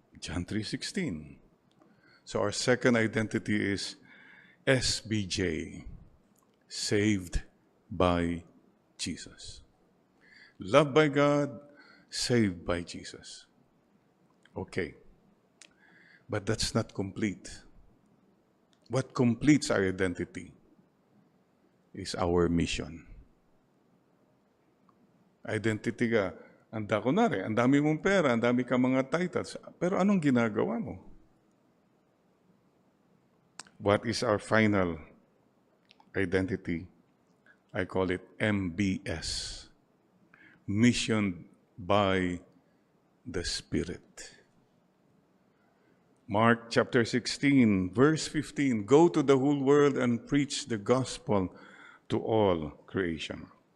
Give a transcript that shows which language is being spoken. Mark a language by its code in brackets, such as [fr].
[en] John 3:16. So our second identity is SBJ, saved by Jesus. Loved by God, saved by Jesus. Okay. But that's not complete. What completes our identity is our mission. [tl] Identity ka, ang dami mong pera, ang dami ka mga titles, pero anong ginagawa mo? [en] What is our final identity? I call it MBS, Mission by the Spirit. Mark chapter 16, verse 15, go to the whole world and preach the gospel to all creation.